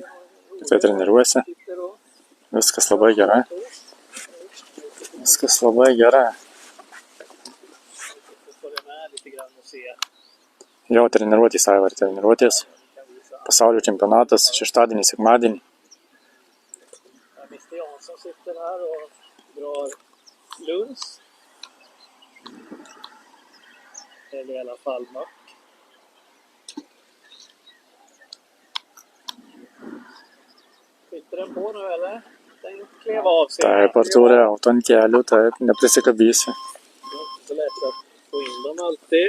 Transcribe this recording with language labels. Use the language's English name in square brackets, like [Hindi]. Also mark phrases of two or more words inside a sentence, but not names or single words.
[Lithuanian] Tai treniruojasi. Viskas labai gerai. Jo treniruotės, Aivar, treniruotės. Pasaulio čempionatas, šeštadienį, sekmadienį. [Swedish] Mr. Jansson sitter här och drar lunch. Eller i alla fall mack. Sitter den på nu eller? Den klev av sig. [Lithuanian] Taip, Artūrė, auto ant kelių, taip, neprisikabysi. [Swedish] Det är inte så lätt att få in dem alltid.